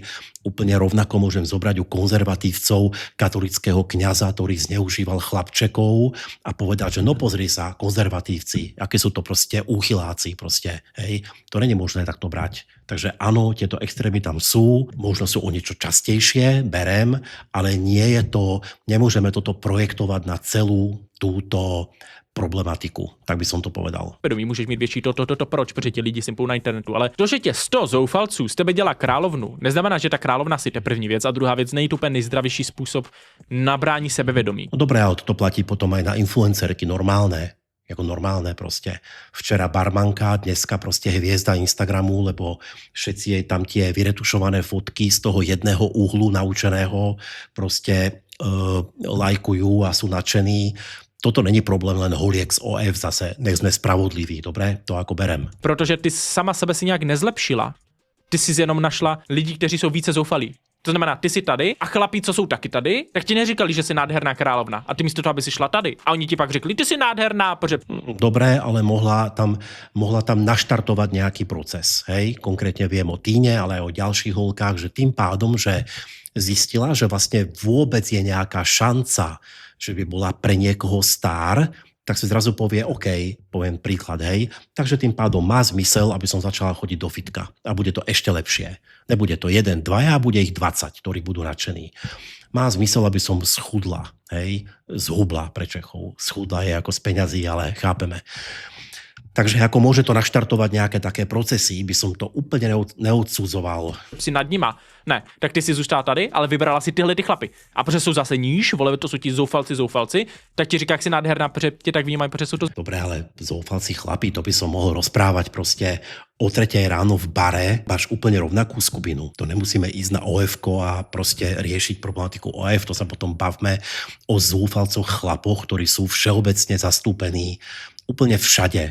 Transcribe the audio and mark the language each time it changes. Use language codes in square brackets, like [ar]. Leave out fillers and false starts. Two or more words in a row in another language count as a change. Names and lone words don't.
[sk] Úplne rovnako môžem zobrať u konzervatívcov katolického kňaza, ktorý zneužíval chlapčekov a povedať, že no pozri sa, konzervatívci, aké sú to proste úchyláci proste. Hej. To nie je možné takto brať. Takže áno, tieto extrémy tam sú, možno sú o niečo častejšie, berem, ale nie je to, nemôžeme toto projektovať na celú túto problematiku, tak by som to povedal. [cs] Vědomí můžeš mít větší proč, protože ti lidi sympou na internetu, ale to, že tě 100 zoufalců z tebe dělá královnu, neznamená, že ta královna si to první věc a druhá věc není to úplně nejzdravější způsob nabrání sebevědomí. [sk] No dobré, ale to platí potom aj na influencerky normálne, jako normálne proste. Včera barmanka, dneska proste hviezda Instagramu, lebo všetci jej tam tie vyretušované fotky z toho jedného úhlu naučeného proste lajkujú a sú nadšení. Toto není problém len holiek z OF zase, nech sme spravodliví, dobre? To ako berem. [cs] Protože ty sama sebe si nějak nezlepšila. Ty jsi jenom našla lidi, kteří jsou více zoufalí. To znamená, ty jsi tady a chlapí, co jsou taky tady, tak ti neříkali, že jsi nádherná královna. A ty místo toho, aby si šla tady. A oni ti pak řekli, ty jsi nádherná, protože... [sk] Dobré, ale mohla tam naštartovať nejaký proces. Hej? Konkrétne viem o Tíne, ale aj o ďalších holkách, že tým pádom, že zistila, že vlastne vôbec je nejaká šanca, že by bola pre niekoho star, tak si zrazu povie, OK, poviem príklad, hej, takže tým pádom má zmysel, aby som začala chodiť do fitka a bude to ešte lepšie. Nebude to 1, 2, bude ich 20, ktorí budú nadšení. Má zmysel, aby som schudla, hej, zhubla pre Čechov. Schudla je ako z peňazí, ale chápeme. Takže ako môže to naštartovať nejaké také procesy, by som to úplne neodsudzoval. [cs] Si nad nima. Ne, tak ty si zůstala tady, ale vybrala si tyhle ty chlapy. A protože jsou zase níž, vole, to jsou ti zoufalci, tak ti říká, jak si nádherná, protože tě tak vnímají, protože jsou to... [sk] Dobre, ale zoufalci chlapi, to by som mohol rozprávať proste o 3 ráno v bare, máš úplne rovnakú skupinu. To nemusíme ísť na OF-ko a proste riešiť problematiku OF, to sa potom bavme o zoufalcoch chlapoch, ktorí sú všeobecne zastúpení úplne všade.